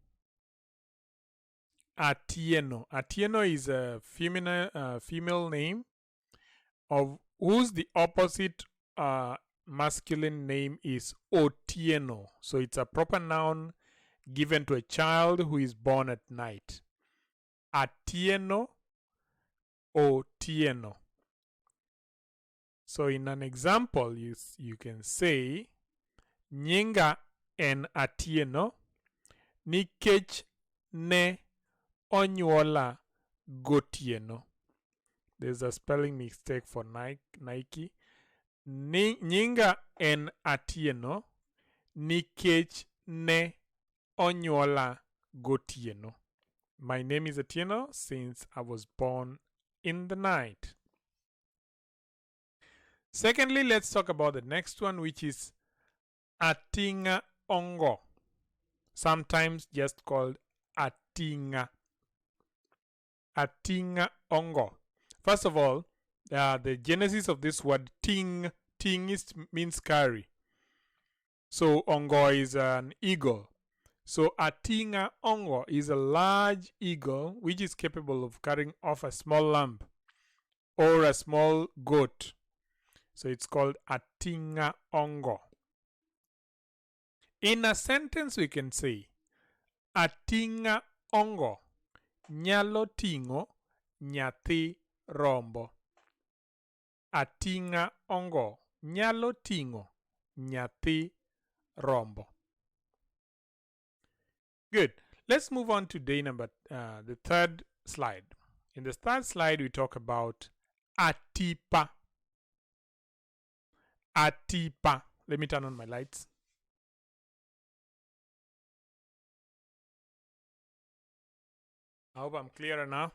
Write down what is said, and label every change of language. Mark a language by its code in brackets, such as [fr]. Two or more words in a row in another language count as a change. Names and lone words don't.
[en] Atieno is a female name of whose the opposite masculine name is Otieno. So it's a proper noun given to a child who is born at night. Atieno Otieno. So in an example, you can say [luo] Nyinga en Atieno nikech ne onyuola gotieno. [en] There's a spelling mistake for Nike. [luo] Nyinga en Atieno nikech ne onyuola gotieno. [en] My name is Atieno since I was born in the night. Secondly, let's talk about the next one, which is [luo] Ating'a ongo, [en] sometimes just called Ating'a. [luo] Ating'a ongo. [en] First of all, the genesis of this word ting means carry. So ongo is an eagle. So [luo] Ating'a ongo [en] is a large eagle which is capable of carrying off a small lamb or a small goat. So it's called [luo] Ating'a ongo. [en] In a sentence we can say [luo] Ating'a ongo nyalo ting'o nyathi rombo. Ating'a ongo nyalo ting'o nyathi rombo. [en] Good. Let's move on to day number, the third slide. In the third slide, we talk about Atipa. Atipa. Let me turn on my lights. I hope I'm clearer now.